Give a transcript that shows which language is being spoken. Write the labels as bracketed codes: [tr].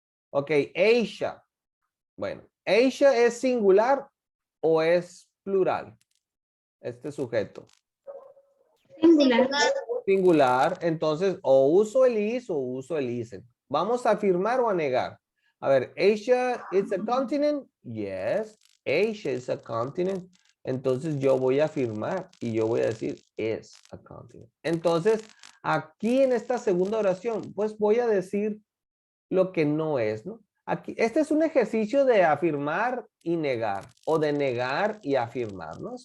[es] Ok, Asia. Bueno, Asia es singular o es plural. Este sujeto. Singular. Singular. Entonces, o uso el is o uso el isen. ¿Vamos a afirmar o a negar? A ver, [en] Asia is a continent. Yes, Asia is a continent. [es] Entonces yo voy a afirmar y yo voy a decir is a continent. Entonces, aquí en esta segunda oración, pues voy a decir lo que no es, ¿no? Aquí, este es un ejercicio de afirmar y negar, o de negar y afirmar, ¿no?